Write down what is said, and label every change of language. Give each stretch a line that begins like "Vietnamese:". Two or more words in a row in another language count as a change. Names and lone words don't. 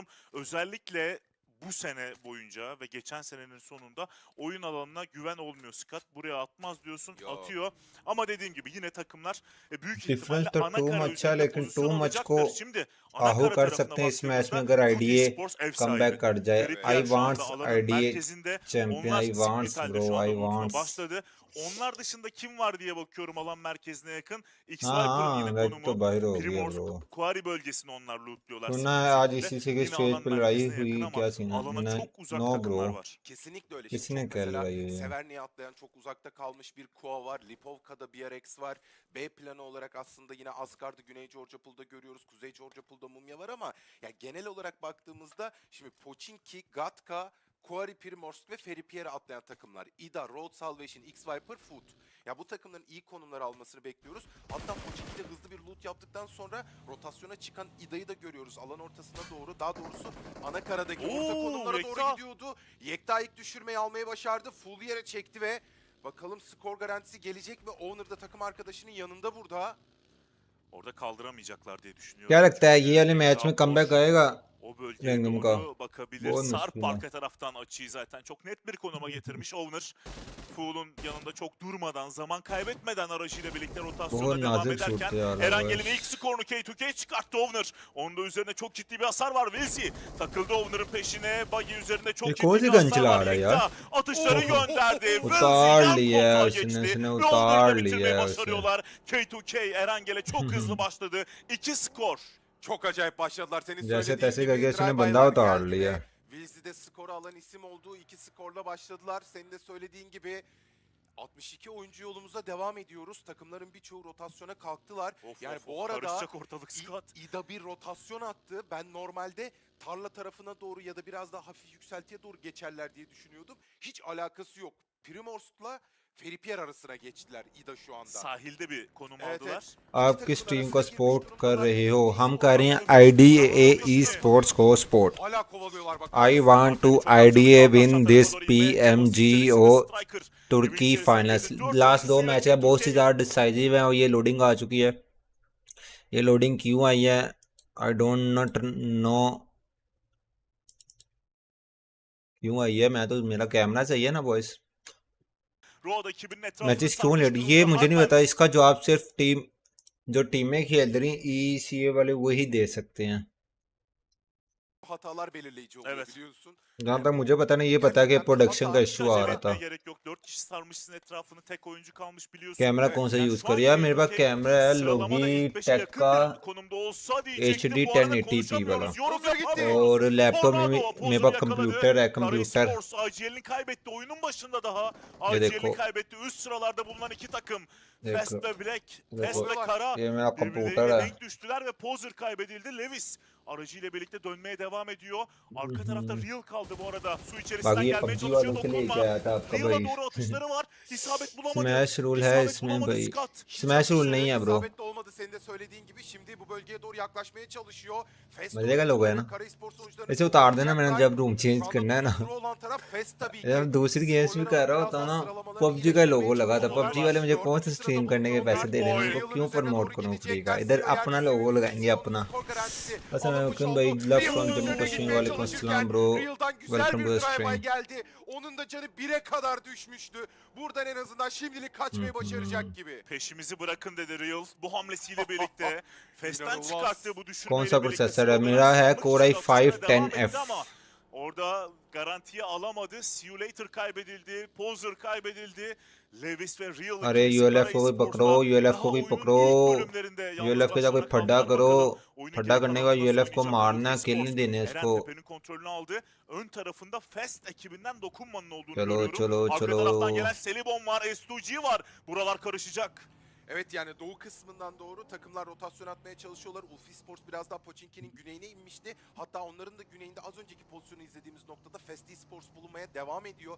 Turkish: Özellikle bu sene boyunca ve geçen senenin sonunda oyun alanına güven olmuyor. Scott buraya atmaz diyorsun, atıyor. Ama dediğim gibi yine takımlar büyük ihtimalle ana kara üzerinde pozisyon alacaktır. Şimdi ana kara tarafına baktığımızda IDA Esports ev
Hindi: comeback
Turkish: sahibi.
Hindi: कर जाए
Turkish: Feripyer
English: I
Turkish: şu anda
English: want
Turkish: alanın
English: IDA
Turkish: merkezinde.
English: champion
Turkish: Onlar
English: I want
Turkish: Spital'de
English: bro
Turkish: şu anda
English: I
Turkish: lootuna
English: want
Turkish: başladı. Onlar dışında kim var diye bakıyorum alan merkezine yakın.
Hindi: हाँ
Turkish: X-Viper'ın yine
Hindi: हाँ तो
Turkish: konumu.
Hindi: बाहर हो गया
Turkish: Primorsk
Hindi: bro
Turkish: Quarry bölgesini onlar lootluyorlar
Hindi: सुना
Turkish: sinirli
Hindi: है आज
Turkish: şekilde.
Hindi: इसी से के
Turkish: Yine
Hindi: स्टेज
Turkish: alan
Hindi: पे लड़ाई
Turkish: merkezine
Hindi: हुई
Turkish: yakın ama
Hindi: क्या सीन है
Turkish: alana
Hindi: मैंने
Turkish: çok uzak
Hindi: नो
Turkish: takımlar
Hindi: ब्रो
Turkish: var. Kesinlikle öyle. Şimdi
Hindi: किसने
Turkish: çok
Hindi: क्या
Turkish: mesela
Hindi: लड़ाई हुई है
Turkish: Severny'e atlayan çok uzakta kalmış bir Kua var. Lipovka'da bir RX var. B planı olarak aslında yine Asgard'ı Güney Georgia Pool'da görüyoruz. Kuzey Georgia Pool'da Mumya var ama ya genel olarak baktığımızda şimdi Pochinki, Gatka, Quarry, Primorsk ve Feripier'e atlayan takımlar. IDA, Road Salvation, X-Viper, Food. Ya bu takımların iyi konumlar almasını bekliyoruz. Hatta Pochinki'de hızlı bir loot yaptıktan sonra rotasyona çıkan IDA'yı da görüyoruz. Alan ortasına doğru, daha doğrusu ana karadaki orta konumlara Yekta doğru gidiyordu. Yekta ilk düşürmeyi almayı başardı. Full yere çekti ve bakalım skor garantisi gelecek mi? Owner da takım arkadaşının yanında burada. Orada kaldıramayacaklar diye düşünüyorum.
Hindi: क्या लगता है ये
Turkish: Çünkü
Hindi: वाले मैच में
Turkish: etraf
Hindi: कमबैक
Turkish: boş.
Hindi: आएगा
Turkish: O bölgeye Rengim doğru
Hindi: का
Turkish: bakabilir.
Hindi: बहुत
Turkish: Sarp
Hindi: मुश्किल है
Turkish: arka taraftan açıyı zaten çok net bir konuma getirmiş Owner. Fool'un yanında çok durmadan, zaman kaybetmeden aracıyla birlikte
Hindi: बहुत
Turkish: rotasyona devam
Hindi: नाजुक
Turkish: ederken
Hindi: सूरत यार
Turkish: Erangel'in ilk skorunu K2K çıkarttı Owner. Onun da üzerine çok ciddi bir hasar var. Wilsi takıldı Owner'ın peşine. Buggy üzerinde çok
Hindi: ये
Turkish: ciddi
Hindi: कौन
Turkish: bir
Hindi: सी
Turkish: hasar
Hindi: गन चला
Turkish: var.
Hindi: रहा है यार
Turkish: Yekta atışları gönderdi. Wilsi
Hindi: उतार
Turkish: yan
Hindi: लिया
Turkish: koltuğa
Hindi: उसने
Turkish: geçti.
Hindi: उसने
Turkish: Ve Owner'ı
Hindi: उतार
Turkish: da bitirmeyi
Hindi: लिया उसे
Turkish: başarıyorlar. K2K Erangel'e çok hızlı başladı. 2 skor. Çok acayip başladılar. Senin
Hindi: जैसे
Turkish: söylediğin
Hindi: तैसे
Turkish: gibi
Hindi: करके उसने
Turkish: drive-by'lar
Hindi: बंदा उतार
Turkish: geldi
Hindi: लिया
Turkish: ve Wilsey'de skoru alan isim olduğu 2 skorla başladılar. Senin de söylediğin gibi 62 oyuncu yolumuza devam ediyoruz. Takımların birçoğu rotasyona kalktılar. Yani bu arada karışacak ortalık Scott. İDA bir rotasyon attı. Ben normalde tarla tarafına doğru ya da biraz daha hafif yükseltiye doğru geçerler diye düşünüyordum. Hiç alakası yok. Primorsk'la Feripier arasına geçtiler İDA şu anda. Sahilde bir konum Evet, aldılar.
Hindi: आप किस टीम को सपोर्ट कर रहे हो हम कर रहे हैं IDA Esports को सपोर्ट
Turkish: Hala kovalıyorlar bak.
English: I want to IDA win this
Hindi: PMGO तुर्की
English: finals last
Hindi: 2 मैच है बहुत सी ज़्यादा डिसाइसिव है और ये लोडिंग आ चुकी है ये लोडिंग क्यों आई है
English: I don't not know
Hindi: क्यों आई है मैं तो मेरा कैमरा सही है ना
English: boys matches
Hindi: क्यों लेट ये मुझे नहीं पता इसका जवाब सिर्फ टीम जो टीमें खेल रही EECA वाले वही दे सकते हैं
Turkish: hatalar belirleyici oluyor Evet. biliyorsun.
Hindi: जहाँ तक मुझे पता नहीं ये पता है कि प्रोडक्शन का इशू आ
Turkish: Acele
Hindi: रहा था
Turkish: etmeye gerek yok. 4 kişi sarmışsın etrafını. Tek oyuncu kalmış biliyorsun.
Hindi: कैमरा कौन सा
Turkish: Yani
Hindi: यूज़
Turkish: şu an
Hindi: कर यार मेरे पास
Turkish: K2K
Hindi: कैमरा है
Turkish: sıralamada
Hindi: लोगी
Turkish: ilk beşe
Hindi: टेक
Turkish: yakın
Hindi: का
Turkish: bir konumda olsa diyecektim.
Hindi: HD
Turkish: Bu arada
Hindi: 1080p वाला
Turkish: konuşamıyoruz. Yorum yapamıyoruz.
Hindi: और लैपटॉप में
Turkish: Tornado
Hindi: मेरे
Turkish: pozunu
Hindi: पास
Turkish: yakaladı.
Hindi: कंप्यूटर है
Turkish: Kara
Hindi: कंप्यूटर
Turkish: Esports IGL'ini kaybetti. Oyunun başında daha
Hindi: ये
Turkish: IGL'ini
Hindi: देखो
Turkish: kaybetti. Üst sıralarda bulunan iki takım.
Hindi: देखो
Turkish: Fest ve Black,
Hindi: देखो
Turkish: Fest ve Kara
Hindi: ये मेरा कंप्यूटर
Turkish: birbirleriyle
Hindi: है
Turkish: denk düştüler ve Poser kaybedildi. Lewis aracıyla birlikte dönmeye devam ediyor. Arka tarafta Real kaldı bu arada. Su içerisinden
Hindi: बाकी ये
Turkish: gelmeye
Hindi: PUBG
Turkish: çalışıyor
Hindi: वालों से लेके
Turkish: dokunma.
Hindi: आया था आपका
Turkish: Real'a
Hindi: भाई
Turkish: doğru atışları var. İsabet bulamadı.
English: smash rule
Hindi: है
Turkish: İsabet
Hindi: इसमें
Turkish: bulamadı
Hindi: भाई
Turkish: Scott.
English: smash rule
Hindi: नहीं है ब्रो
Turkish: İsabetli olmadı senin de söylediğin gibi. Şimdi bu bölgeye doğru yaklaşmaya çalışıyor. Fest
Hindi: मजे का लोग है ना
Turkish: Kara Esports oyuncularını
Hindi: इसे उतार देना मैंने
Turkish: kullanacaklar.
Hindi: जब
English: room change
Turkish: Şu anda
Hindi: करना है ना
Turkish: tuzlu olan taraf Fest tabii ki.
Hindi: जब दूसरी गेम्स भी कर रहा होता हूँ ना PUBG का लोगो लगा था PUBG वाले मुझे कौन सा स्ट्रीम करने के पैसे दे रहे हैं उनको क्यों प्रमोट करूँ फ्री का इधर अपना लोगो लगाएंगे अपना अस्सलाम भाई
English: love from
Hindi: जम्मू कश्मीर
Arabic: وعليكم السلام
Hindi: ब्रो
Turkish: Real'dan güzel
English: वेलकम
Turkish: bir
English: to the
Turkish: drive-by
English: स्ट्रीम
Turkish: geldi. Onun da canı 1'e kadar düşmüştü. Buradan en azından şimdilik kaçmayı başaracak gibi. Peşimizi bırakın dedi Real. Bu hamlesiyle birlikte Fest'ten İnanılmaz. çıkarttığı bu
Hindi: कौन
Turkish: düşürmeyle
Hindi: सा
Turkish: birlikte
Hindi: प्रोसेसर है
Turkish: skorları
Hindi: मेरा है
Turkish: sınırlamak
Hindi: Core
Turkish: için atışlara devam
Hindi: i5-10F
Turkish: etti ama orada garantiye alamadı. See you later kaybedildi. Poser kaybedildi. Lewis ve Real
Hindi: अरे
Turkish: ikilisi
Hindi: ULF को
Turkish: Kara
Hindi: भी पकड़ो
Turkish: Esports'la
Hindi: ULF
Turkish: daha
Hindi: को भी
Turkish: oyunun
Hindi: पकड़ो
Turkish: ilk bölümlerinde yalnız
Hindi: ULF के साथ कोई
Turkish: başlarına
Hindi: फड्डा
Turkish: kaldılar.
Hindi: करो
Turkish: Bakalım oyunun
Hindi: फड्डा
Turkish: geri
Hindi: करने के बाद
Turkish: kalanında
Hindi: ULF को
Turkish: nasıl
Hindi: मारना
Turkish: oynayacaklar
Hindi: किल
Turkish: Esports.
Hindi: नहीं देने
Turkish: Eren
Hindi: इसको
Turkish: tepenin kontrolünü aldı. Ön tarafında Fest ekibinden dokunmanın olduğunu
Hindi: चलो
Turkish: görüyorum.
Hindi: चलो
Turkish: Arka
Hindi: चलो
Turkish: taraftan gelen Selibon var, S2G var. Buralar karışacak. Evet yani doğu kısmından doğru takımlar rotasyon atmaya çalışıyorlar. Esports biraz daha Pochinki'nin güneyine inmişti. Hatta onların da güneyinde az önceki pozisyonu izlediğimiz noktada Esports bulunmaya devam ediyor.